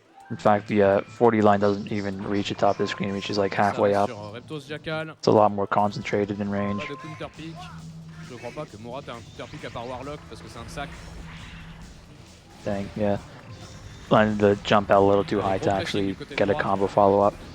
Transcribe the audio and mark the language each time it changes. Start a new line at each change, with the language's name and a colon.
English: In fact, the 40 line doesn't even reach the top of the screen, which is like halfway up. It's a lot more concentrated in range.
French: Je crois pas que Morat a un counter pick à part Warlock parce que c'est un sac.
English: Dang, yeah. Landed the jump out a little too high to actually get a combo follow up.